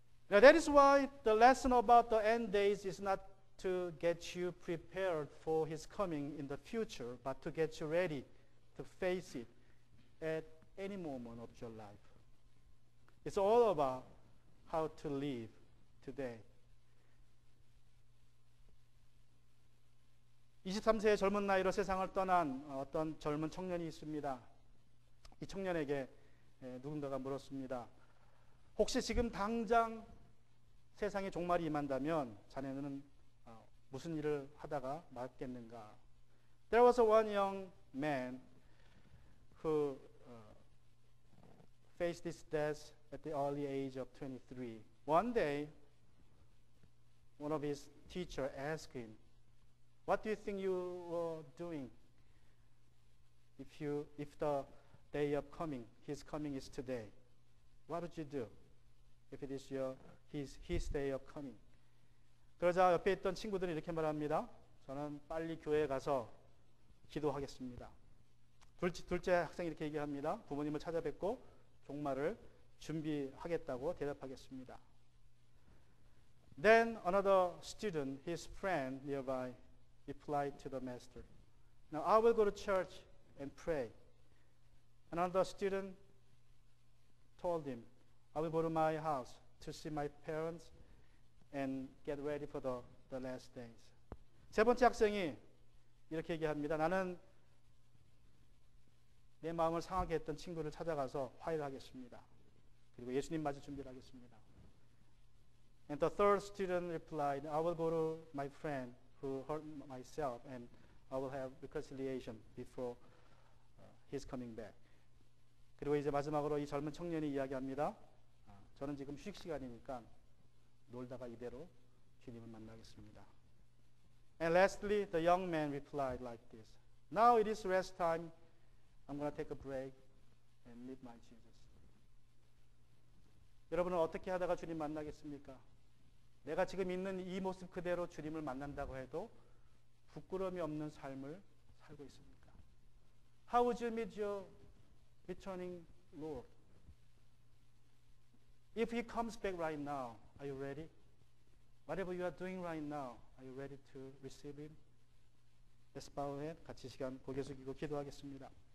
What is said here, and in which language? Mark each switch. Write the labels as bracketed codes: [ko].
[en] Now that is why the lesson about the end days is not to get you prepared for his coming in the future, but to get you ready to face it at any moment of your life. It's all about how to live today. [ko] 23세의 젊은 나이로 세상을 떠난 어떤 젊은 청년이 있습니다. 이 청년에게 누군가가 물었습니다. 혹시 지금 당장 세상에 종말이 임한다면 자네는 무슨 일을 하다가 말겠는가? [en] There was one young man who faced his death at the early age of 23. One day, one of his teachers asked him, "What do you think you were doing if the day of his coming is today? What would you do if it is his day of coming?" [ko] 그러자 옆에 있던 친구들이 이렇게 말합니다. 저는 빨리 교회에 가서 기도하겠습니다. 둘째 학생이 이렇게 얘기합니다. 부모님을 찾아뵙고 종말을 준비하겠다고 대답하겠습니다. [en] Then another student, his friend nearby, replied to the master, "Now I will go to church and pray." Another student told him, "I will go to my house to see my parents and get ready for the last days." [ko] 세 번째 학생이 이렇게 얘기합니다. 나는 내 마음을 상하게 했던 친구를 찾아가서 화해를 하겠습니다. 그리고 예수님 맞을 준비를 하겠습니다. [en] And the third student replied, "I will go to my friend who hurt myself and I will have reconciliation before his coming back." [ko] 그리고 이제 마지막으로 이 젊은 청년이 이야기합니다. 저는 지금 휴식 시간이니까 놀다가 이대로 주님을 만나겠습니다. [en] And lastly, the young man replied like this, "Now it is rest time. I'm going to take a break and meet my Jesus." [ko] 여러분은 어떻게 하다가 주님 만나겠습니까? 내가 지금 있는 이 모습 그대로 주님을 만난다고 해도 부끄러움이 없는 삶을 살고 있습니까? [en] How would you meet your returning Lord? If he comes back right now, are you ready? Whatever you are doing right now, are you ready to receive Him? Let's bow our head. [ko] 같이 시간 고개 숙이고 기도하겠습니다.